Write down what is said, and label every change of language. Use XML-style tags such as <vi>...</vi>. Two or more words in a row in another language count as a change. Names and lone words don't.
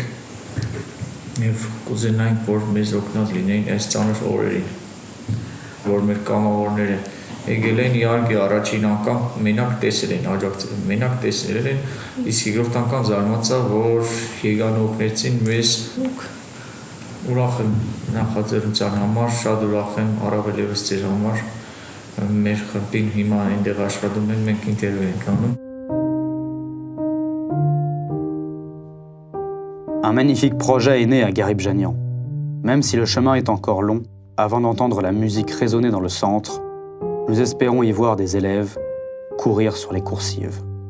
<hy>եւ կուզենանք, որ մեզ օգնած լինեին այս ծանր օրերին, որ մեր կամավորները եկել են, իհարկե առաջին անգամ մենակ տեսել են, աջակցել են, մենակ տեսել են, իսկ երկրորդ անգամ զարմացա, որ եկան օգնեցին մեզ, ուրախ եմ նախաձեռնության համար, շատ ուրախ եմ առավել ևս ձեր համար, մեր խմբին հիմա այնտեղ աշխատում են, մենք ինտերվյու ենք անում։</hy> <fr>Un magnifique projet est né à Garibjanian. Même si le chemin est encore long, avant d'entendre la musique résonner dans le centre, nous espérons y voir des élèves courir sur les coursives.</fr>